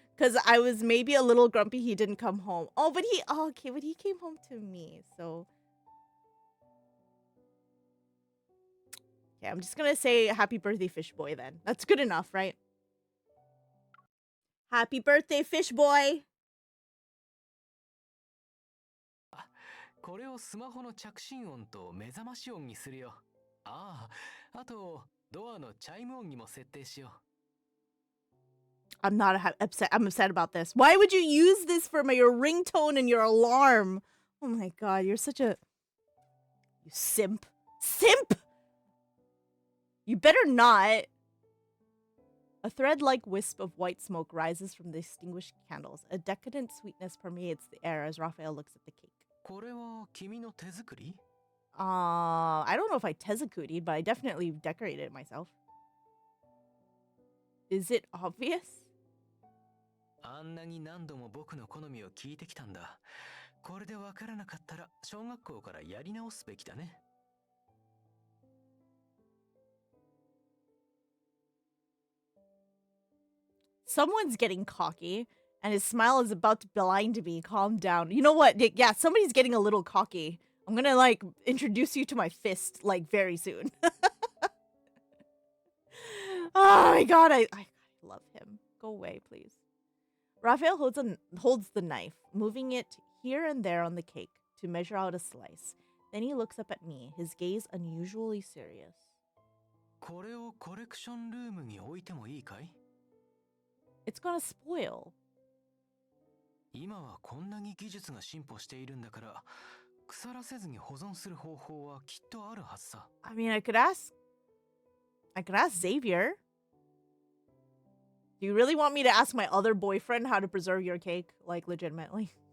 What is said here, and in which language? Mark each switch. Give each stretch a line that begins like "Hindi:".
English: Because I was maybe a little grumpy he didn't come home. Oh, but he... Oh, okay, but he came home to me, so... Okay, I'm just gonna say happy birthday, fish boy, then. That's good enough, right? Happy birthday, fish boy!
Japanese: これをスマホの着信音と目覚まし音にするよ。ああ、あとドアのチャイム音にも設定しよう。
English: I'm not upset. I'm upset about this. Why would you use this for your ringtone and your alarm? Oh my god, you're such a... You simp. Simp! You better not. A thread-like wisp of white smoke rises from the extinguished candles. A decadent sweetness permeates the air as Raphael looks at the cake.
Japanese: これは君の手作り?
English: I don't know if I tezakuri'd, but I definitely decorated it myself. Is it obvious?
Japanese: あんなに何度も僕の好みを聞いてきたんだ。これでわからなかったら小学校からやり直すべきだね。
English: Someone's getting cocky, and his smile is about to blind me. Calm down. You know what? Yeah, somebody's getting a little cocky. I'm gonna, like, introduce you to my fist, like, very soon. Oh my god, I love him. Go away, please. Raphael holds the knife, moving it here and there on the cake to measure out a slice. Then he looks up at me, his gaze unusually serious.
Japanese: これをコレクションルームに置いてもいいかい?
English: It's gonna spoil.
Japanese: 今はこんなに技術が進歩しているんだから、腐らせずに保存する方法はきっとあるはずさ。
English: I mean, I could ask Xavier. Do you really want me to ask my other boyfriend how to preserve your cake? Like, legitimately.